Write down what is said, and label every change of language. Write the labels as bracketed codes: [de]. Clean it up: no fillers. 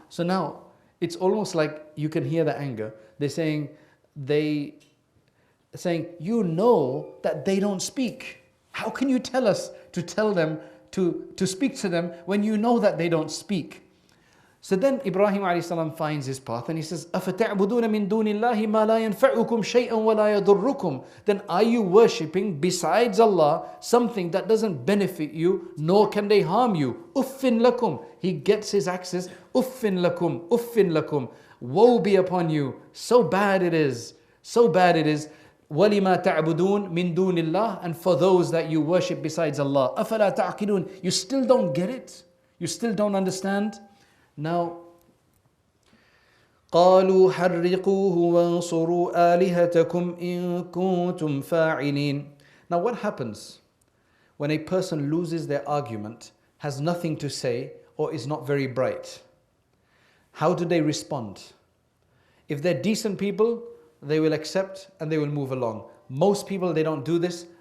[en] So now, it's almost like you can hear the anger. They're saying, you know that they don't speak. How can you tell us to tell them, to speak to them when you know that they don't speak? So then Ibrahim a.s. finds his path and he says, [ar] أَفَتَعْبُدُونَ مِن دُونِ اللَّهِ مَا لَا يَنْفَعُكُمْ شَيْئًا وَلَا يَضُرُّكُمْ. [en] Then are you worshipping besides Allah something that doesn't benefit you, nor can they harm you? [ar] Uffin lakum. [en] He gets his axes. [ar] Uffin lakum. Uffin lakum. [en] Woe be upon you. So bad it is. So bad it is. [ar] وَلِمَا تَعْبُدُونَ مِن دُونِ اللَّهِ. [en] And for those that you worship besides Allah. [ar] أَفَلَا تَعْقِلُونَ. [en] You still don't get it? You still don't understand? Now, [ar] قالوا حرقوه وانصروا آلهتكم إن كنتم فاعلين. [en] Now what happens when a person loses their argument, has nothing to say, or is not very bright? How do they respond? If they're decent people, they will accept and they will move along. Most people, they don't do this.